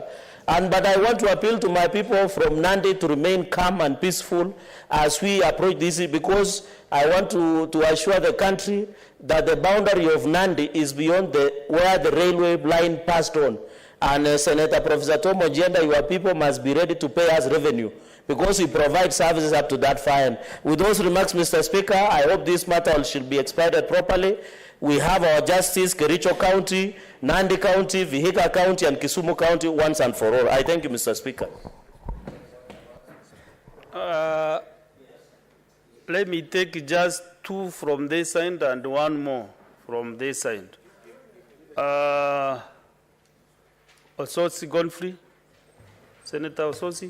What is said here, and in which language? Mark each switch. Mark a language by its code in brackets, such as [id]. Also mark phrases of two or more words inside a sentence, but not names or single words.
[en] But I want to appeal to my people from Nandi to remain calm and peaceful as we approach this, because I want to assure the country that the boundary of Nandi is beyond where the railway line passed on. And Senator Professor Tom Ojienda, your people must be ready to pay us revenue, because we provide services up to that fine. With those remarks, Mr. Speaker, I hope this matter should be expedited properly. We have our justice, Kericho County, Nandi County, Vihiga County, and Kisumu County once and for all. I thank you, Mr. Speaker. Let me take just two from this side and one more from this side. Ososi Godfrey, Senator Ososi.